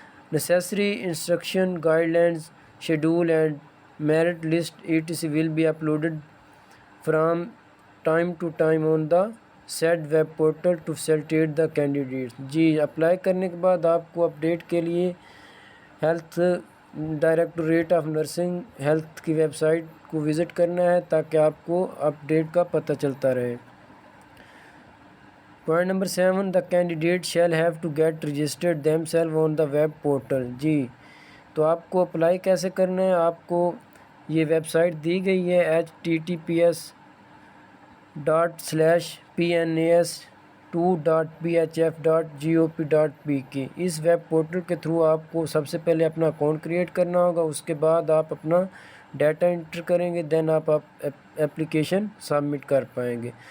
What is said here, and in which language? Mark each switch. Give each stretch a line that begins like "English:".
English: Necessary instruction, guidelines, schedule and merit list etc. will be uploaded from time to time on the said web portal to facilitate the candidates.
Urdu: جی apply کرنے کے بعد آپ کو update کے لیے health directorate of nursing health کی web site کو visit کرنا ہے تاکہ آپ کو اپڈیٹ کا پتہ چلتا رہے. Point number 7,
English: the candidate shall have to get registered themselves on the web portal.
Urdu: جی تو آپ کو اپلائی کیسے کرنا ہے, آپ کو یہ ویب سائٹ دی گئی ہے https://pnas2.phf.gop.p. اس ویب پورٹل کے تھرو آپ کو سب سے پہلے اپنا اکاؤنٹ کریٹ کرنا ہوگا, اس کے بعد آپ اپنا ڈیٹا انٹر کریں گے, دین آپ اپلیکیشن سبمٹ کر پائیں گے.